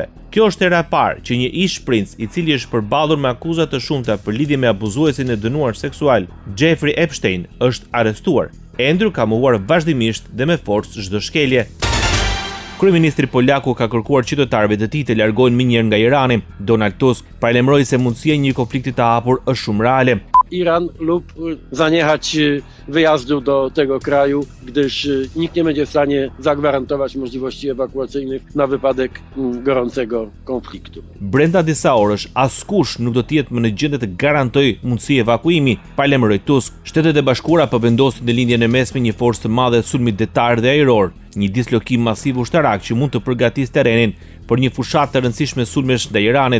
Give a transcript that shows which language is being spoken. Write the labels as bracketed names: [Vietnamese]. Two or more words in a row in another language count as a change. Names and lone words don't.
[Albanian] Kjo është hera e parë që një ish princ i cili është përballur me akuza të shumta për lidhje me abuzuesin e dënuar seksual, Jeffrey Epstein, është arrestuar. Andrew ka mohuar vazhdimisht dhe me forcë çdo shkelje. Kryeministri Polaku ka kërkuar qytetarëve të tij të largohen mënyrë nga Irani. Donald Tusk paralajmëroi se mundësia e një konflikti të hapur është shumë reale. [Polish] Iran lub zaniechać wyjazdu do tego kraju, gdyż nikt nie będzie w stanie zagwarantować możliwości ewakuacyjnych na wypadek gorącego konfliktu. [Albanian] Brenda disa orësh, askush nuk do të jetë më në gjendje të garantojë mundësi evakuimi, paralajmëroi Tusk. Shtetet e Bashkuara po vendosin në lindjen e mesme një forcë të madhe sulmit detar dhe ajror, një dislokim masiv ushtarak që mund të përgatisë terrenin për një fushatë të rëndësishme sulmesh ndaj Iranit.